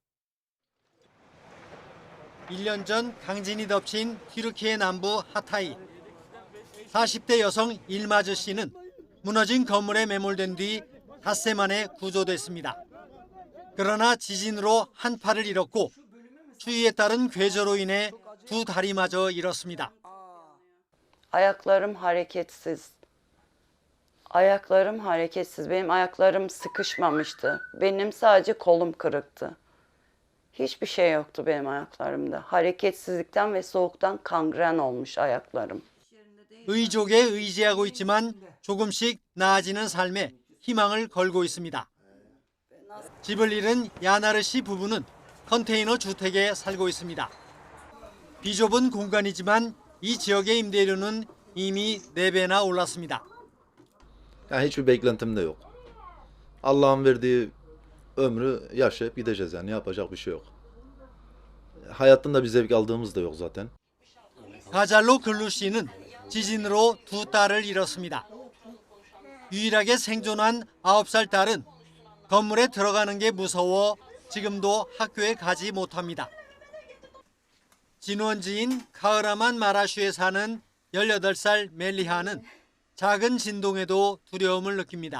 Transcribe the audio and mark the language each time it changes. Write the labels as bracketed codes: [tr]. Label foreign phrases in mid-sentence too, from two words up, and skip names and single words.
[ko] 1년 전 강진이 덮친 튀르키예 남부 하타이. 40대 여성 일마즈 씨는 무너진 건물에 매몰된 뒤 닷새 만에 구조됐습니다. 그러나 지진으로 한 팔을 잃었고 추위에 따른 괴조로 인해 2 다리마저 잃었습니다. [tr] Ayaklarım hareketsiz. Ayaklarım hareketsiz. Benim ayaklarım sıkışmamıştı. Benim sadece kolum kırıktı. Hiçbir şey yoktu benim ayaklarımda. Hareketsizlikten ve soğuktan kangren olmuş ayaklarım. [ko] 의족에 의지하고 있지만 조금씩 나아지는 삶에 희망을 걸고 있습니다. 집을 잃은 야나르 씨 부부는 컨테이너 주택에 살고 있습니다. 비좁은 공간이지만 이 지역의 임대료는 이미 4배나 올랐습니다. [tr] Yani hiçbir beklentim de yok. Allah'ın verdiği ömrü yaşayıp gideceğiz yani yapacak bir şey yok. Hayattan da bir zevk aldığımız da yok zaten. [ko] 가잘로 글루 씨는 지진으로 2 딸을 잃었습니다. 유일하게 생존한 9살 딸은 건물에 들어가는 게 무서워 지금도 학교에 가지 못합니다. 진원지인 카흐라만 마라슈에 사는 18살 멜리하는 작은 진동에도 두려움을 느낍니다.